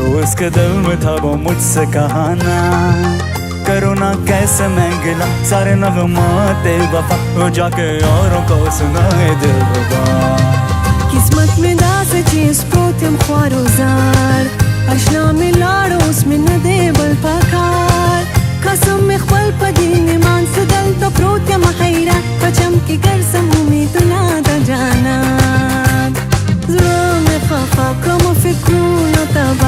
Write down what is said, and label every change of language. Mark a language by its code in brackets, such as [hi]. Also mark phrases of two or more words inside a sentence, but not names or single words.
[hi] उसके दिल में था वो मुझसे कहाना करो ना कैसे मैं गिला सारे नगमाते वफा वो जाके औरों को सुनाए दिलरुबा [ps] قسمت می داسې چې سپروت یم خوار و زار اشنا می لاړو اوس مې نه دی بل پکار قسم مې خپل په دین ایمان څه دلته پروت یم حیران په چم کې ګرځم امیدونه د جانان زړه مې خفه کړم فکرونو تباه